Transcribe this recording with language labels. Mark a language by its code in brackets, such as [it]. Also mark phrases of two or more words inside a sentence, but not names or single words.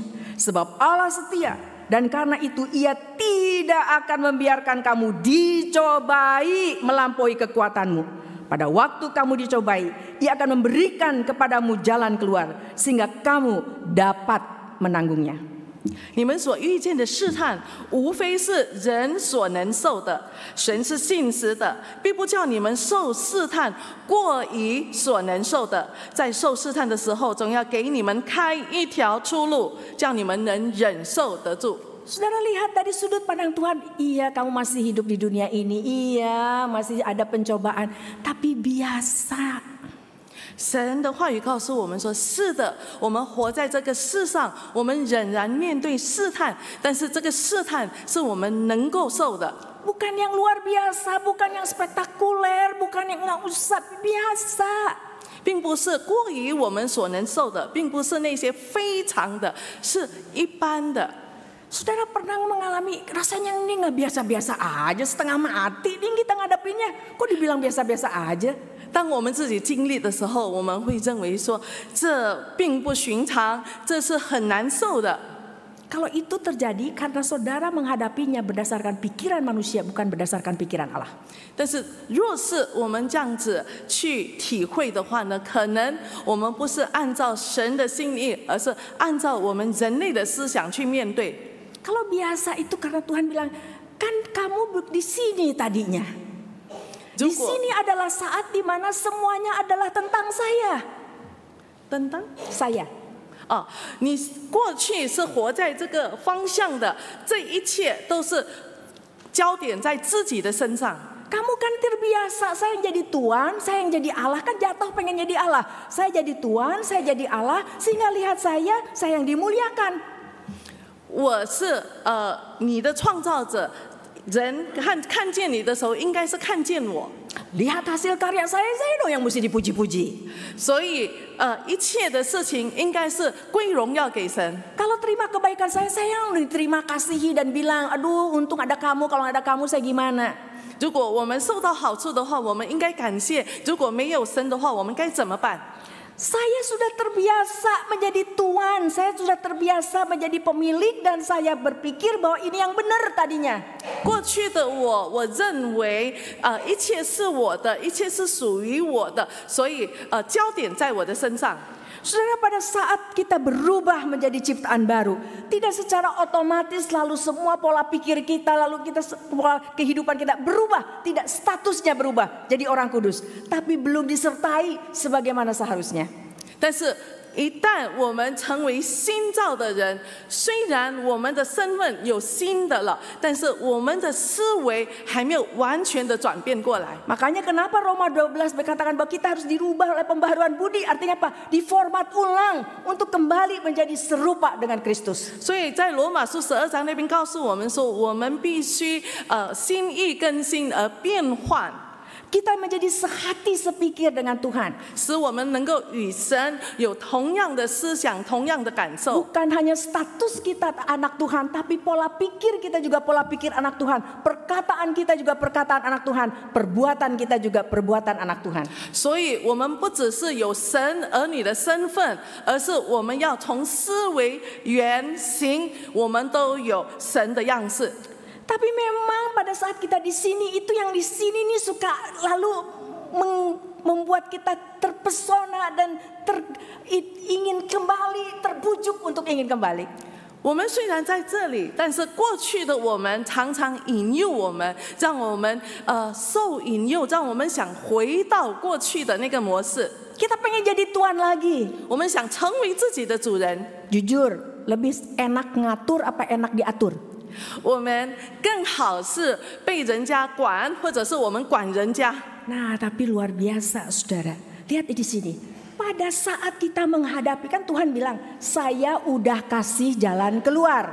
[id] Sebab Allah setia, dan karena itu Ia tidak akan membiarkan kamu dicobai melampaui kekuatanmu. Pada waktu kamu dicobai, Ia akan memberikan kepadamu jalan keluar, sehingga kamu dapat menanggungnya. [zh] 你们所遇见的试探，无非是人所能受的。神是信实的，必不叫你们受试探过于所能受的。在受试探的时候，总要给你们开一条出路，叫你们能忍受得住。 [id] Saudara lihat dari sudut pandang Tuhan, iya kamu masih hidup di dunia ini, iya masih ada pencobaan, tapi biasa. [zh] 神的话语告诉我们说：“是的，我们活在这个世上，我们仍然面对试探，但是这个试探是我们能够受的。 [id] Bukan yang luar biasa, bukan yang spektakuler, bukan yang nggak usah biasa. [zh] 并不是过于我们所能受的，并不是那些非常的，是一般的。” [id] Saudara pernah mengalami rasanya ini nggak biasa-biasa aja, setengah mati, ini kita ngadapinnya, kok dibilang biasa-biasa aja? [zh] 当我们自己经历的时候，我们会认为说这并不寻常，这是很难受的。 [id] Kalau itu terjadi karena saudara menghadapinya berdasarkan pikiran manusia, bukan berdasarkan pikiran Allah. [zh] 但是若是我们这样子去体会的话呢，可能我们不是按照神的心意，而是按照我们人类的思想去面对。 [id] Kalau biasa itu karena Tuhan bilang, kan kamu di sini tadinya. Di sini adalah saat di mana semuanya adalah tentang saya. Tentang saya. [zh] 哦，你过去是活在这个方向的，这一切都是焦点在自己的身上。 [id] Kamu kan terbiasa, saya yang jadi Tuhan, saya yang jadi Allah, kan jatuh pengen jadi Allah. Saya jadi Tuhan, saya jadi Allah, sehingga lihat saya yang dimuliakan. [zh] 我是你的创造者，人看见你的时候，应该是看见我。 [id] Lihat hasil karya saya dong yang mesti dipuji-puji. [zh] 所以一切的事情应该是归荣耀给神。 [id] Kalau terima kebaikan saya yang diterima kasihi dan bilang, aduh untung ada kamu, kalau nggak ada kamu saya gimana? [zh] 如果我们受到好处的话，我们应该感谢；如果没有神的话，我们该怎么办？ [id] Saya sudah terbiasa menjadi tuan, saya sudah terbiasa menjadi pemilik dan saya berpikir bahwa ini yang benar tadinya. [zh] 过去的我认为一切是我的，一切是属于我的，所以焦点在我的身上。 [id] Saudara, pada saat kita berubah menjadi ciptaan baru, tidak secara otomatis lalu semua pola pikir kita, lalu pola kehidupan kita berubah, tidak statusnya berubah jadi orang kudus, tapi belum disertai sebagaimana seharusnya. [zh] 但是一旦我们成为新造的人，虽然我们的身份有新的了，但是我们的思维还没有完全的转变过来。 [id] Makanya kenapa Roma 12 berkatakan bahwa kita harus dirubah oleh pembaharuan budi, artinya apa? Diformat ulang untuk kembali menjadi serupa dengan Kristus. [zh] 所以在罗马书12章那边告诉我们说，我们必须心意更新而变换。 [id] Kita menjadi sehati sepikir dengan Tuhan. [zh] 使我们能够与神有同样的思想、同样的感受。 [id] Bukan hanya status kita anak Tuhan, tapi pola pikir kita juga pola pikir anak Tuhan. Perkataan kita juga perkataan anak Tuhan. Perbuatan kita juga perbuatan anak Tuhan. [zh] 所以我们不只是有神儿女的身份，而是我们要从思维、言行，我们都有神的样式。 [id] Tapi memang pada saat kita di sini, itu yang di sini nih suka lalu membuat kita terpesona dan ingin kembali, terbujuk untuk ingin kembali. [zh] 我们虽然在这里，但是过去的我们常常引诱我们，让我们受引诱，让我们想回到过去的那个模式。 [id] Kita pengen jadi tuan lagi. [zh] 我们想成为自己的主人。 [id] Jujur, lebih enak ngatur apa enak diatur? [zh] 我们更好是被人家管，或者是我们管人家。 [id] Nah, tapi luar biasa, saudara. Lihat di sini. Pada saat kita menghadapi, kan Tuhan bilang, saya udah kasih jalan keluar.